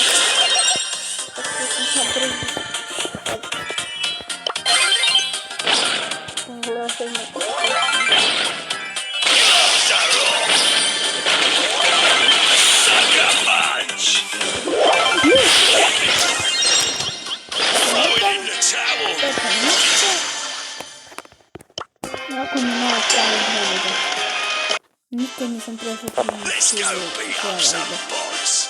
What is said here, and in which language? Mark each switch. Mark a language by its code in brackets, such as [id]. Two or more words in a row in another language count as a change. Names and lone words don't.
[en] Sucker punch. Throw it in the towel. [hr] Jako mi malo pravi hrvida. Nikad nisam prešao na [en] Let's go beat up some boys.